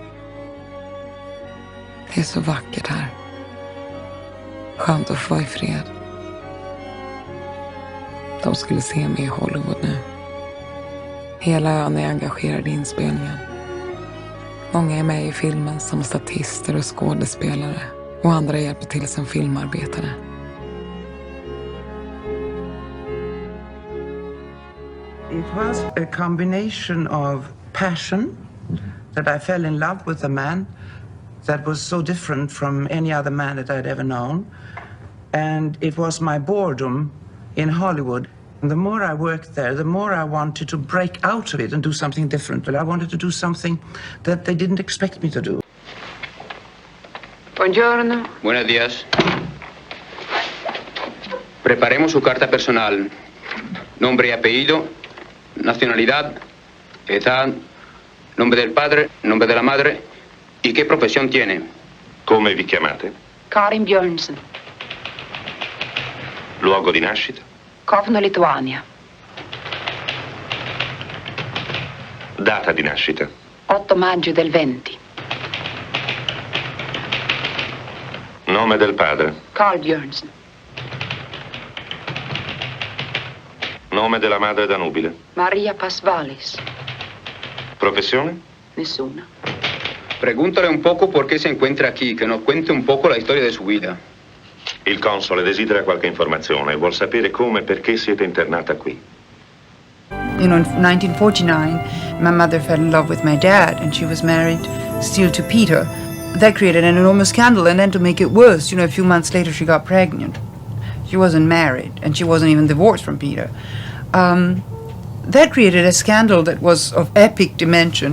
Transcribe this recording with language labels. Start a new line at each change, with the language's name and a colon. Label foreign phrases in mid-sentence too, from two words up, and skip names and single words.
Swedish: Det är så vackert här. Skönt att få vara i fred. De skulle se mig i Hollywood nu. Hela ön är engagerad i inspelningen. Många är med i filmen som statister och skådespelare. Och andra hjälper till som filmarbetare.
English: It was a combination of passion, that I fell in love with a man that was so different from any other man that I'd ever known. And it was my boredom in Hollywood. And the more I worked there, the more I wanted to break out of it and do something different. But I wanted to do something that they didn't expect me to do.
Italian: Buongiorno.
Spanish: Buenos días. Preparemos su carta personal. Nombre y apellido, nacionalidad, edad, nombre del padre, nombre de la madre y qué profesión tiene.
Italian: Come vi chiamate? Karin Björnsen, Luogo di nascita? Kovno, Lituania. Data di nascita? 8 maggio del 20. Nome del padre? Carl Björnsen. Nome della madre da nubile? Maria Pasvalis. Professione? Nessuna.
Spanish: Pregúntale un poco por qué se encuentra aquí, que nos cuente un poco la historia de su vida.
Italian: Il console desidera qualche informazione. Vuol sapere come e perché siete internata qui.
English: You know, in 1949, my mother fell in love with my dad, and she was married still to Peter. That created an enormous scandal, and then to make it worse, you know, a few months later she got pregnant. She wasn't married, and she wasn't even divorced from Peter. That created a scandal that was of epic dimension.